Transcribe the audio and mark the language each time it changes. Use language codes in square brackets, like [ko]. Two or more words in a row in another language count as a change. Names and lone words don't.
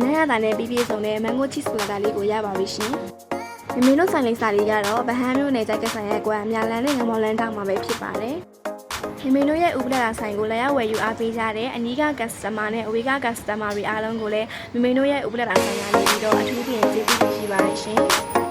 [my] က်ရတာနဲ့ပြည့်ပြည့်စုံတဲ့ [en] mango cheese platter [my] လေးကိုရပါပြီရှင်။မမေတို့ဆိုင်လေးစာလေးကတော့ဗဟန်းမျိုးနယ်ကြိုက်ကဆိုင်ရဲ့ကွာအများလန်းနဲ့ငမော်လန်းတောင်မှာပဲဖြစ်ပါတယ်။မမေတို့ရဲ့ဥပဒေလာဆိုင်ကိုလည်းရဝယ်ယူအားပေးကြတဲ့အနီးက customer နဲ့အဝေးက customer တွေအားလုံးကိုလည်းမမေတို့ရဲ့ဥပဒေလာဆိုင်ကနေပြီးတော့အထူးပြင်ကျေးဇူးတင်ရှိပါတယ်ရှင်။